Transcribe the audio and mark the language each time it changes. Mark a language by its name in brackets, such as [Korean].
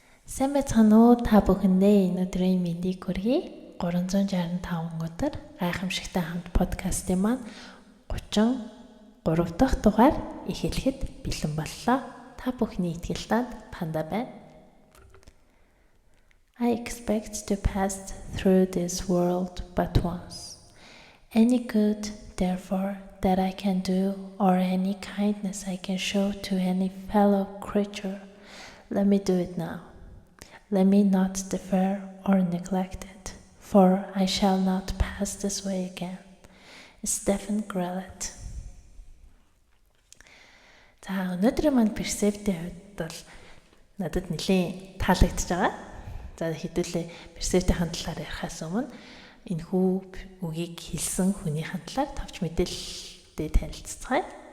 [Mongolian] Сайн байцгаана уу та бүхэндээ өнөөдрийн мэндийг хүргэе. 365 өдөр гайхамшигтай хамт подкастын маань 33 дахь дугаар эхлэхэд бэлэн боллоо. Та бүхний итгэлтанд панда байна. [English] I expect to pass through this world but once. Any good, therefore, that I can do or any kindness I can show to any fellow creature, let me do it now. Let me not defer or neglect it, for I shall not pass this way again. Stephen Grellet. [Mongolian] За өнөөдрийн маань персептийн хувьд бол надад нэлээд таалагдж байгаа. За хэдүүлээ персептийн талаар ярихаас өмнө энэхүү үгийг хэлсэн хүний талаар товч мэдээлэлтэй танилццгаая.